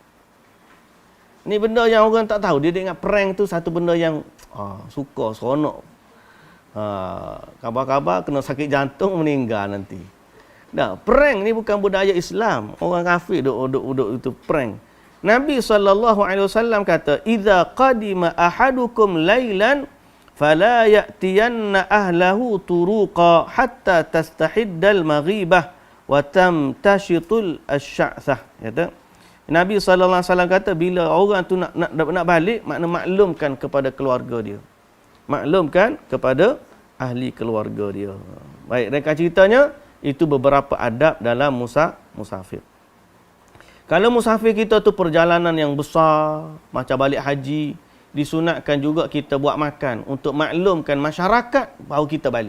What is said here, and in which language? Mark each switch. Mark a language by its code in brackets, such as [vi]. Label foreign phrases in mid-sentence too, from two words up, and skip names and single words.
[ms] Ni benda yang orang tak tahu. Dia ingat prank tu satu benda yang suka, seronok. Kabar-kabar kena sakit jantung meninggal nanti. Dah, prank ni bukan budaya Islam. Orang kafir duk itu prank. Nabi SAW kata, [ar] "إذا قدم أحدكم ليلا فلا يأتين أهله طروقا حتى تستحد المغيبة وتمتشط الشعثة." [ms] Kata, Nabi SAW kata bila orang tu nak balik, makna maklumkan kepada keluarga dia. Maklumkan kepada ahli keluarga dia. Baik, ringkas ceritanya, itu beberapa adab dalam musafir. Kalau musafir kita tu perjalanan yang besar, macam balik haji, disunatkan juga kita buat makan untuk maklumkan masyarakat bahawa kita balik.